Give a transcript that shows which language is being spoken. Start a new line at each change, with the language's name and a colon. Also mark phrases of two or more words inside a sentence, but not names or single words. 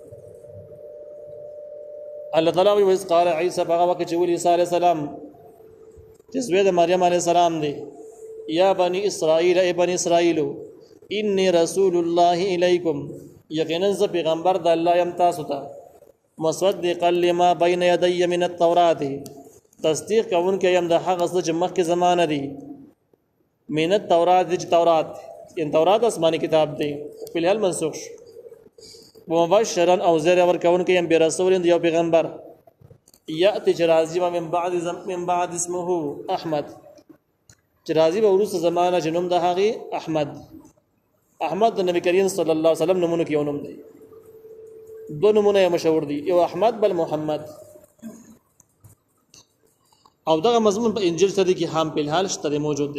Pashto: الله تعالی وی وس
Arabic: قال عیسی
Pashto: هغه وخت چې عیسی
Arabic: علیه السلام
Pashto: چې زوی د مریم
Arabic: علیه السلام
Pashto: دی،
Arabic: یا بنی اسرائیل
Pashto: ای بنی اسرائیلو
Arabic: انی رسول الله الیکم،
Pashto: یقینا ز پیغمبر د الله یم تاسو ته،
Arabic: مصدقا لما بین یدی من التوراۃ،
Pashto: تصدیق کوونکی یم د هغه څه چې مخکې زمانه دی،
Arabic: من التوراۃ
Pashto: چې تورات ان تورات آسمانی کتاب دی په الحال منسوخ شو، ومبشرا او زیر ورکوونکی یم برسول یو پیغمبر، یأتی چې راځي
Arabic: من بعد اسمه احمد،
Pashto: چې راځي به وروسته زمانه چې نوم د هغې احمد. احمد د نبی کریم
Arabic: صلی الله علیه وسلم
Pashto: نومونو کې یو نوم دی. دو نومونه یې مشهور دي، یو احمد بل محمد. او دغه مضمون په انجیل شریف کې هم په الحال شته موجود دی.